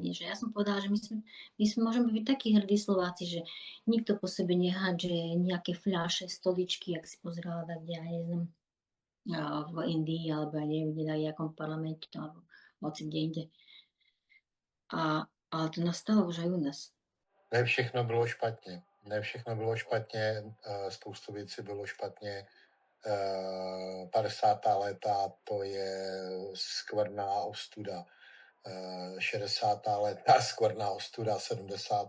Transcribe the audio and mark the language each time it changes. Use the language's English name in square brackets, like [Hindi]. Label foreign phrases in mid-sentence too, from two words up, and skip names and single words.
[Slovak] Že ja som povedala, že my môžeme byť takí hrdí Slováci, že nikto po sebe nehádže nejaké fľaše, stoličky, jak si pozerala tak, ja neviem, v Indii, alebo ja neviem, kde na jakom parlamente, alebo hoci kde inde. Ale to nastalo už aj u nás. [Czech] Ne všechno bylo špatně. Ne všechno bylo špatně, spoustu věcí bylo špatně. 50. léta to je skvrná ostuda. 60. léta skvrná ostuda, 70.